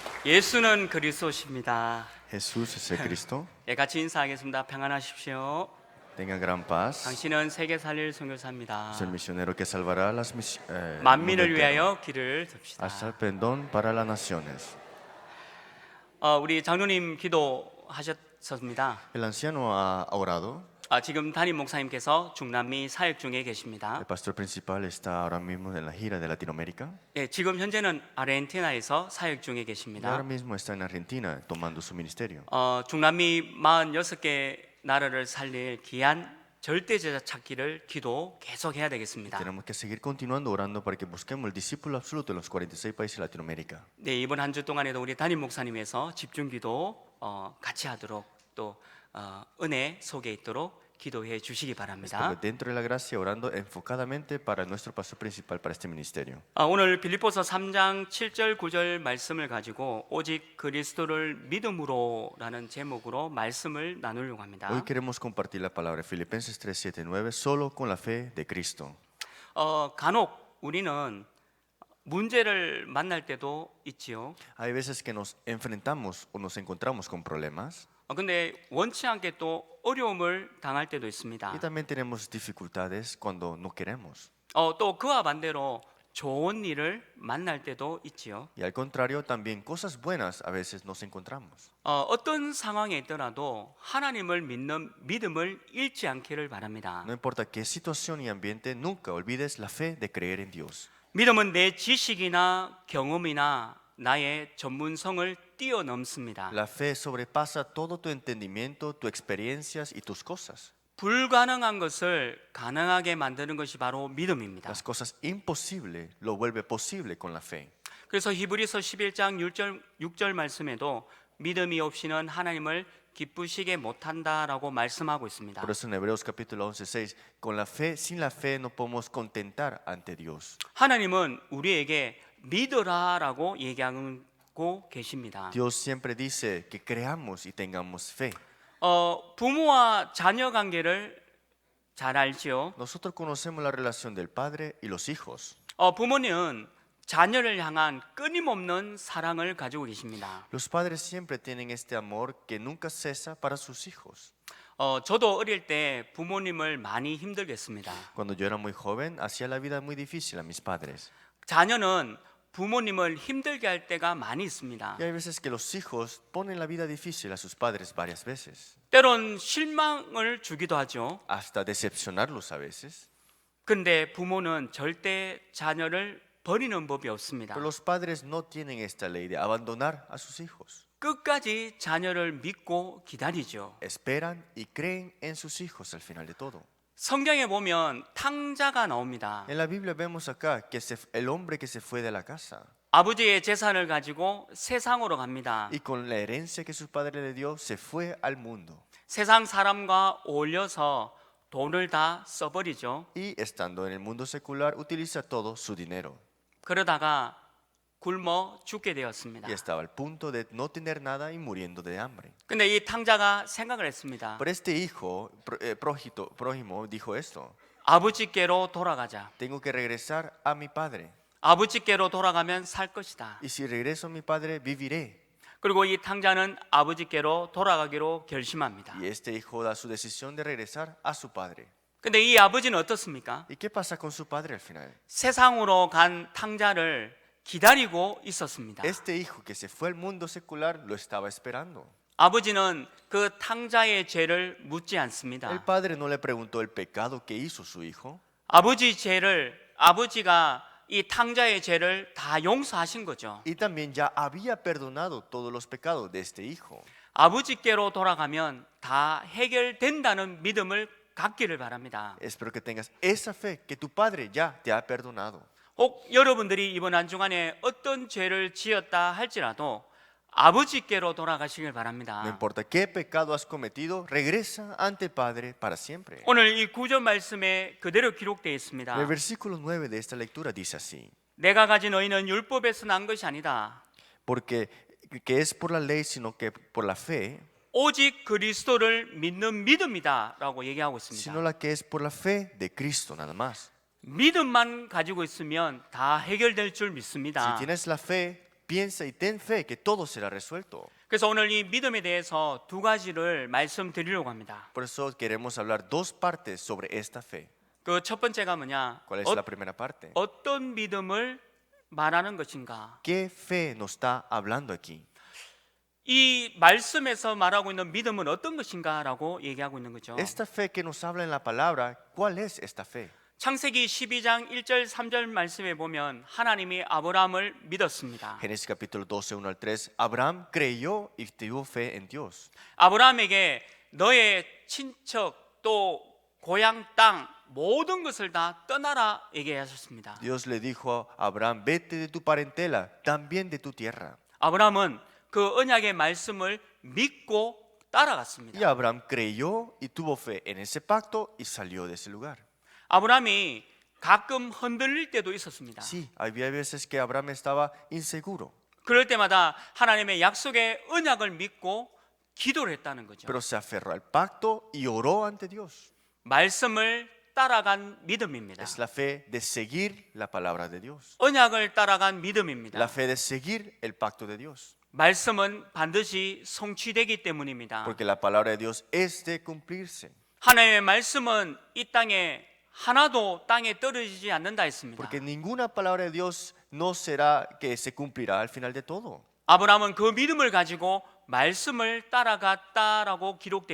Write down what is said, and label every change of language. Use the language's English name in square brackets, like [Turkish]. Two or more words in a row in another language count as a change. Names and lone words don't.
[Korean] 예수는 그리스도십니다. [Spanish] Jesús es el Cristo. [Korean] 예, 같이 인사하겠습니다. 평안하십시오. [Spanish] Tenga gran paz. [Korean] 당신은 세계 살릴 선교사입니다. [Spanish] Es el misionero que salvará el mundo [Korean] 만민을 entero. 위하여 길을 듭시다. [Spanish] Hasta el perdón para las naciones. [Korean] 우리 장로님 기도하셨습니다. [Spanish] El anciano ha orado. [Korean] 지금 담임 목사님께서 중남미 사역 중에 계십니다. [Spanish] El pastor principal está ahora mismo en la gira de Latinoamérica. [Korean] 예, 지금 현재는 아르헨티나에서 사역 중에 Y 계십니다. [Spanish] ahora mismo está en Argentina tomando su ministerio. [Korean] 중남미 46개 나라를 살릴 귀한 절대제자 찾기를 기도 계속해야 되겠습니다. [Spanish] Tenemos que seguir continuando orando para que busquemos el discípulo absoluto en los 46 países de Latinoamérica. [Korean] 네, 이번 한 주 동안에도 우리 담임 목사님에서 집중 기도 같이 하도록 또 은혜 속에 있도록 기도해 주시기 바랍니다. [Spanish] Porque dentro de la gracia orando enfocadamente para nuestro pastor principal para este ministerio. [Korean] 오늘 빌립보서 3장 7절 9절 말씀을 가지고 오직 그리스도를 믿음으로라는 제목으로 말씀을 나누려고 합니다. [Spanish] Hoy queremos compartir la palabra Filipenses 3, 7, 9 solo con la fe de Cristo. [Korean] 간혹 우리는 문제를 만날 때도 있지요. [Spanish] Hay veces que nos enfrentamos o nos encontramos con problemas [Korean] 근데 원치 않게 또 어려움을 당할 때도 있습니다. [Spanish] y también tenemos dificultades cuando no queremos. [Korean] 또 그와 반대로 좋은 일을 만날 때도 있지요. [Spanish] Y al contrario, también cosas buenas a veces nos encontramos. [Korean] 어떤 상황에 있더라도 하나님을 믿는 믿음을 잃지 않기를 바랍니다. [Spanish] No importa qué situación y ambiente, nunca olvides la fe de creer en Dios. [Korean] 믿음은 내 지식이나 경험이나 나의 전문성을 뛰어넘습니다. [Spanish] La fe sobrepasa todo tu entendimiento, tus experiencias y tus cosas. [Korean] 불가능한 것을 가능하게 만드는 것이 바로 믿음입니다. [Spanish] Las cosas imposibles lo vuelve posible con la fe. [Korean] 그래서 히브리서 11장 6절 말씀에도 믿음이 없이는 하나님을 기쁘시게 못한다라고 말씀하고 있습니다. [Spanish] Por eso en Hebreos capítulo 11, 6, con la fe, sin la fe no podemos contentar ante Dios. [Korean] 하나님은 우리에게 믿으라라고 얘기하고 계십니다. [Spanish] Dios siempre dice que creamos y tengamos fe. [Korean] 부모와 자녀 관계를 잘 알지요. [Spanish] Nosotros conocemos la relación del padre y los hijos. [Korean] 부모는 자녀를 향한 끊임없는 사랑을 가지고 계십니다. [Spanish] Los padres siempre tienen este amor que nunca cesa para sus hijos. [Korean] 저도 어릴 때 부모님을 많이 힘들게 했습니다. [Spanish] Cuando yo era muy joven, hacía la vida muy difícil a mis padres. [Korean] 자녀는 부모님을 힘들게 할 때가 많이 있습니다. [Spanish] Y hay veces que los hijos ponen la vida difícil a sus padres varias veces, [Korean] 때론 실망을 주기도 하죠. [Spanish] hasta decepcionarlos a veces. [Korean] 근데 부모는 절대 자녀를 버리는 법이 없습니다. [Spanish] Pero los padres no tienen esta ley de abandonar a sus hijos. [Korean] 끝까지 자녀를 믿고 기다리죠. [Spanish] Esperan y creen en sus hijos al final de todo. [Korean] 성경에 보면 탕자가 나옵니다. [Spanish] En la Biblia vemos acá que el hombre que se fue de la casa [Korean] 아버지의 재산을 가지고 세상으로 갑니다. [Spanish] y con la herencia que su padre le dio se fue al mundo. [Korean] 세상 사람과 어울려서 돈을 다 써버리죠. [Spanish] Y estando en el mundo secular utiliza todo su dinero. [Korean] 그러다가 굶어 죽게 되었습니다. [Spanish] Y estaba al punto de no tener nada y muriendo de hambre. [Korean] 근데 이 탕자가 생각을 했습니다. [Spanish] Pero este hijo prójimo dijo esto: [Korean] 아버지께로 돌아가자. [Spanish] tengo que regresar a mi padre. [Korean] 아버지께로 돌아가면 살 것이다. [Spanish] Y si regreso a mi padre, viviré. [Korean] 그리고 이 탕자는 아버지께로 돌아가기로 결심합니다. [Spanish] Y este hijo da su decisión de regresar a su padre. [Korean] 근데 이 아버지는 어떻습니까? [Spanish] ¿Y qué pasa con su padre al final? [Korean] 세상으로 간 탕자를 기다리고 있었습니다. [Spanish] Este hijo que se fue al mundo secular lo estaba esperando. [Korean] 아버지는 그 탕자의 죄를 묻지 El 않습니다. [Spanish] padre no le preguntó el pecado que hizo su hijo. [Korean] 아버지가 이 탕자의 죄를 다 용서하신 거죠. [Spanish] Y también ya había perdonado todos los pecados de este hijo. [Korean] 아버지께로 돌아가면 다 해결된다는 믿음을 갖기를 바랍니다. [Spanish] Espero que tengas esa fe que tu padre ya te ha perdonado. [Korean] 혹 여러분들이 이번 한 주간에 어떤 죄를 지었다 할지라도 아버지께로 돌아가시길 바랍니다. [Spanish] No importa qué pecado has cometido, regresa ante el Padre para siempre. [Korean] 오늘 이 구절 말씀에 그대로 기록되어 있습니다. [Spanish] El versículo 9 de esta lectura dice así: [Korean] 내가 가진 의는 율법에서 난 것이 아니다. [Spanish] porque que es por la ley, sino que por la fe, [Korean] 오직 그리스도를 믿는 믿음이다라고 얘기하고 있습니다. [Spanish] sino la que es por la fe de Cristo nada más. [Korean] 믿음만 가지고 있으면 다 해결될 줄 Si 믿습니다. [Spanish] tienes la fe, piensa y ten fe que todo será resuelto. [Korean] 그래서 오늘 이 믿음에 대해서 두 가지를 말씀드리려고 합니다. [Spanish] Por eso queremos hablar dos partes sobre esta fe. [Korean] 그 첫 번째가 뭐냐? [Spanish] ¿Cuál es la primera parte? [Korean] 어떤 믿음을 말하는 것인가? [Spanish] ¿Qué fe nos está hablando aquí? [Korean] 이 말씀에서 말하고 있는 믿음은 어떤 것인가라고 얘기하고 있는 거죠. [Spanish] Esta fe que nos habla en la palabra, ¿cuál es esta fe? [Korean] 창세기 12장 1절 3절 말씀에 보면 하나님이 아브라함을 믿었습니다. [Spanish] Génesis capítulo 12, 1 al 3. Abraham creyó y tuvo fe en Dios. [Korean] 아브라함에게 너의 친척 또 고향 땅 모든 것을 다 떠나라 얘기하셨습니다. [Spanish] Dios le dijo a Abraham, vete de tu parentela, también de tu tierra. [Korean] 아브라함은 그 언약의 말씀을 믿고 Y 따라갔습니다. [Spanish] Abraham creyó y tuvo fe en ese pacto y salió de ese lugar. [Korean] 아브라함이 가끔 흔들릴 때도 있었습니다. [Spanish] Sí, había veces que Abraham estaba inseguro, [Korean] 그럴 때마다 하나님의 약속의 언약을 믿고 기도를 했다는 거죠. [Spanish] pero se aferró al pacto y oró ante Dios. [Korean] 말씀을 따라간 믿음입니다. [Spanish] Es la fe de seguir la palabra de Dios. [Korean] 언약을 따라간 믿음입니다. [Spanish] La fe de seguir el pacto de Dios. [Korean] 말씀은 반드시 성취되기 때문입니다. [Spanish] Porque la palabra de Dios es de cumplirse. [Korean] 하나님의 말씀은 이 땅에 하나도 땅에 떨어지지 않는다 했습니다. [Spanish] Porque ninguna palabra de Dios no será que se cumplirá al final de todo. [Korean] 아브라함은 그 믿음을 가지고 말씀을 따라갔다라고 기록되어